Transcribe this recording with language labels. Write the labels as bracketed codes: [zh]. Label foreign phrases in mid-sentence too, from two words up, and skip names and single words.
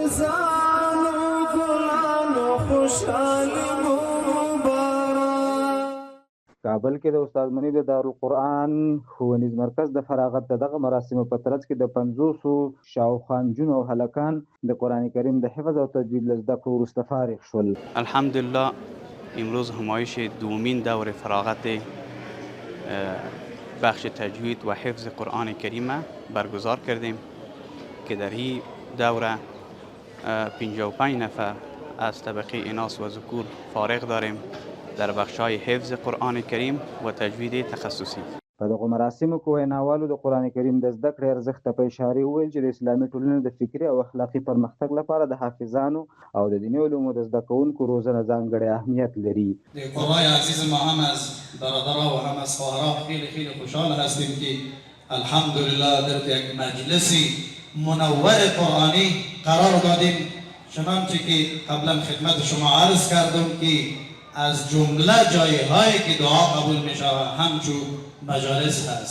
[ps] کابل کې د استاد منیب د دارالقرآن ښوونیز مرکز د فراغت د دغه مراسمو په ترڅ کې د 50 شاوخوا نجونو او هلکان د قرآن کریم د حفظ او تجوید له زده کړو وروسته فارغ شول. [fa] الحمدلله امروز همایش دومین دور فراغت بخش تجوید و حفظ قرآن کریم برگزار کردیم که در این دوره 55 نفر از طبقه اناث و ذکور فارغ داریم در بخش‌های حفظ قرآن کریم و تجوید تخصصی. [ps] په دغه مراسمو کې ویناوالو د قرآن کریم د زده کړې ارزښت ته په اشاره وویل چې د اسلامي ټولنې د فکري او اخلاقي پرمختګ لپاره د حافظانو او د دیني علومو د زده کوونکو روزنه ځانګړی اهمیت لري. [fa] قرای عزیز ما هم از برادرها و هم از خواهرها خیلی خیلی خوشحال هستیم که الحمدلله در یک مجلسی منور قرآنی قرار دادیم، چنانچه که قبلا خدمت شما عرض کردم که از جمله جایهایی که دعا قبول می شود همچون مجالس هست.